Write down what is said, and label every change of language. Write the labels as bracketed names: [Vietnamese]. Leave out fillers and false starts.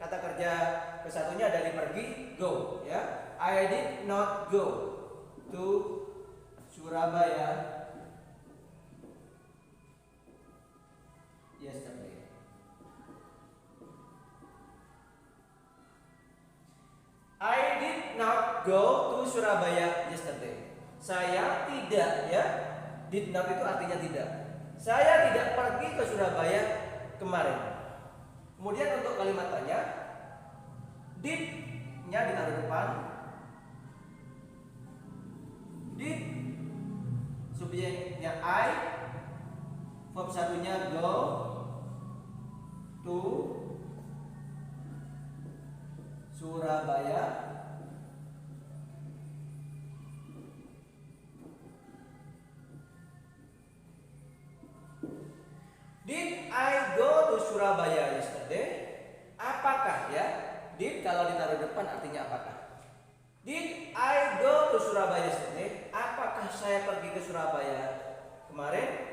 [Indonesian] Kata kerja kesatunya dari pergi, [English] go I did not go to Surabaya yesterday. I did not go to Surabaya yesterday. [Indonesian] Saya tidak [English] did not [Indonesian] itu artinya tidak. Saya tidak pergi ke Surabaya kemarin. Kemudian untuk kalimat tanya, did-nya ditaruh depan. [English] Did subjeknya I, verb 1-nya go to Surabaya Did I go to Surabaya yesterday? [Indonesian] Apakah did kalau ditaruh depan artinya apakah? [English] Did I go to Surabaya yesterday? [Indonesian] Apakah saya pergi ke Surabaya kemarin?